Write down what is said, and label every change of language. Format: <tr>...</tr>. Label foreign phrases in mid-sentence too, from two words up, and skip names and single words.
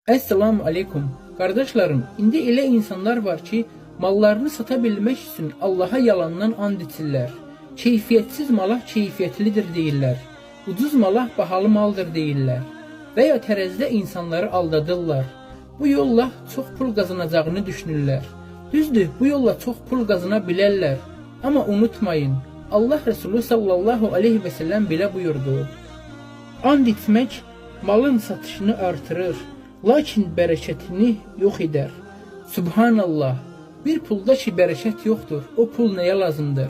<ar>السلام عليكم.</ar> <az>Kardeşlerim, indi elə insanlar var ki, mallarını</az> <tr>sata bilmek için</tr> <az>Allah'a yalandan and içirlər. Keyfiyetsiz mala keyfiyetlidir deyirlər. Ucuz mala bahalı maldır deyirlər. Veya tərəzidə insanları aldadırlar. Bu yolla çox pul qazanacağını düşünürlər. Düzdür, bu yolla çox pul qazana bilərlər.</az> <tr>Ama unutmayın, Allah Resulü</tr> <ar>صلى الله عليه وسلم</ar> <tr>bile buyurdu. And içmek malın satışını artırır, lakin bereketini yok eder. Subhanallah, bir pulda ki bereket yoktur, o pul neye lazımdır?</tr>